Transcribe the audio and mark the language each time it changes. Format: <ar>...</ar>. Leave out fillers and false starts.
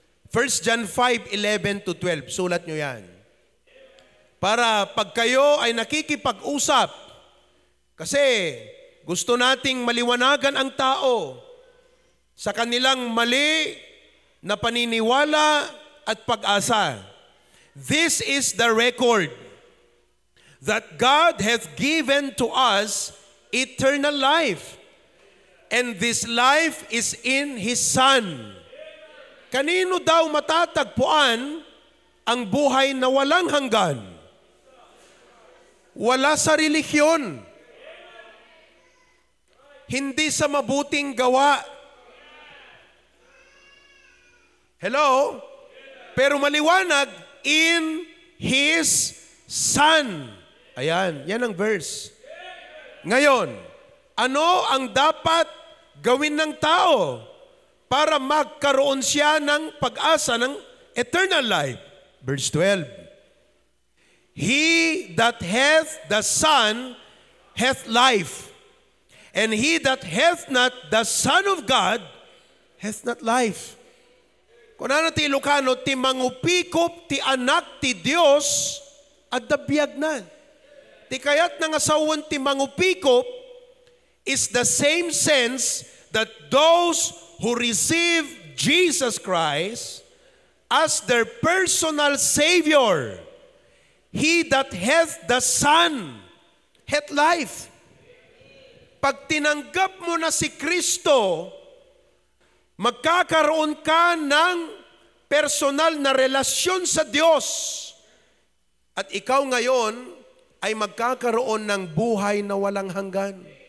<tl>1 John 5:11 to 12. Sulat nyo yan. Para pag kayo ay nakikipag-usap, kasi gusto nating maliwanagan ang tao sa kanilang mali na paniniwala at pag-asa.</tl> <en>This is the record that God hath given to us eternal life, and this life is in His Son.</en> <tl>Kanino daw matatagpuan ang buhay na walang hanggan? Wala sa relihiyon. Hindi sa mabuting gawa.</tl> <en>Hello?</en> <tl>Pero maliwanag,</tl> <en>in His Son.</en> <tl>Ayan, yan ang verse. Ngayon, ano ang dapat gawin ng tao para magkaroon siya ng pag-asa ng eternal life?</tl> <en>Verse 12. He that hath the Son hath life, and he that hath not the Son of God hath not life.</en> <ilo>Kung ano ti Ilocano, ti mangupikop ti anak ti Dios at dabiyag na. Ti kayat nga asawan ti mangupikop</ilo> <en>is the same sense that those who receive Jesus Christ as their personal Savior. He that hath the Son hath life.</en> <tl>Pag tinanggap mo na si Kristo, magkakaroon ka ng personal na relasyon sa Diyos. At ikaw ngayon ay magkakaroon ng buhay na walang hanggan.</tl>